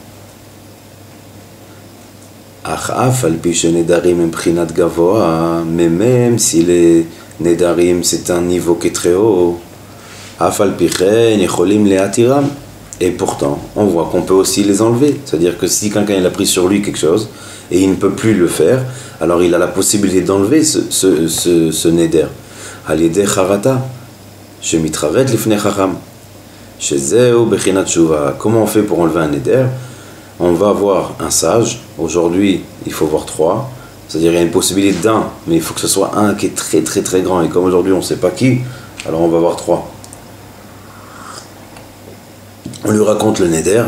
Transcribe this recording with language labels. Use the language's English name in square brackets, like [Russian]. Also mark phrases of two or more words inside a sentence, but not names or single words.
[French] Mais même si les Nedarim c'est un niveau qui est très haut, et pourtant on voit qu'on peut aussi les enlever. C'est-à-dire que si quelqu'un il a pris sur lui quelque chose et il ne peut plus le faire, alors il a la possibilité d'enlever ce Neder. [Hebrew] על ידי חרטה שמתבטאת לפני חכם שזו בחינת תשובה. [French] Comment on fait pour enlever un Neder? On va voir un sage. Aujourd'hui, il faut voir 3. C'est-à-dire, il y a une possibilité d'un, mais il faut que ce soit un qui est très très très grand. Et comme aujourd'hui, on ne sait pas qui, alors on va voir 3. On lui raconte le neder.